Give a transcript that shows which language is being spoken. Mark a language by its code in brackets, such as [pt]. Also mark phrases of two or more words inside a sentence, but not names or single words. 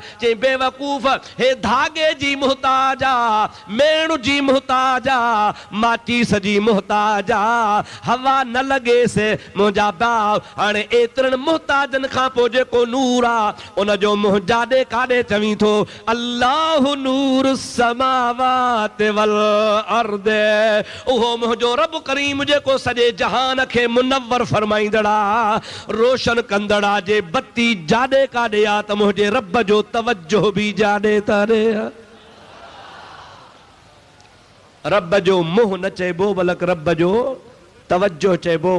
[sd] चई बेवकूफ़, हे धागे जी मुहताज आहे, मेण जी मुहताज आहे, माचीस जी मुहताज आहे। हवा न लॻेसि मुंहिंजा भाउ। हाणे एतिरनि मुहताजनि खां पोइ जेको नूर आहे उनजो मुंहुं जाॾे काॾे चवीं थो? [ar] الله نور السماوات والأرض. [sd] उहो मुंहिंजो रब करीम जेको सॼे जहान खे मुनव्वर फरमाईंदड़ा, रोशन कंदड़ा, जे बत्ती जाॾे काॾे आहे त मुंहिंजे रब जो तवज्जो बि जाॾे तारे। रब जो मुंहुं न चइबो बल्कि रब जो तवज्जो चइबो।